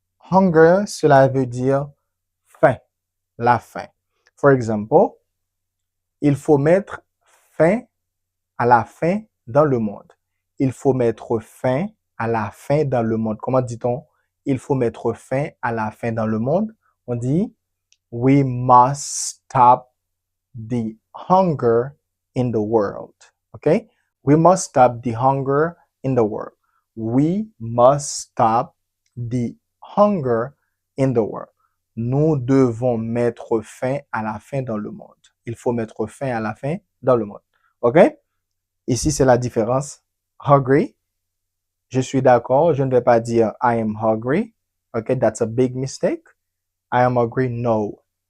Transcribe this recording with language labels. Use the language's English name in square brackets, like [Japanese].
[French] Hunger, cela veut dire faim, la faim. [English] For example, [French] il faut mettre fin à la faim dans le monde. Il faut mettre fin à la faim dans le monde. Comment dit-on? Il faut mettre fin à la faim dans le monde. On dit [English] we must stop the hunger in the world. Okay? We must stop the hunger in the world. We must stop the hunger in the world. [French] Nous devons mettre fin à la faim dans le monde. Il faut mettre fin à la faim dans le monde. OK? Ici, c'est la différence. Hungry. Je suis d'accord. Je ne vais pas dire [English] I am hungry. OK? That's a big mistake. I am hungry. No.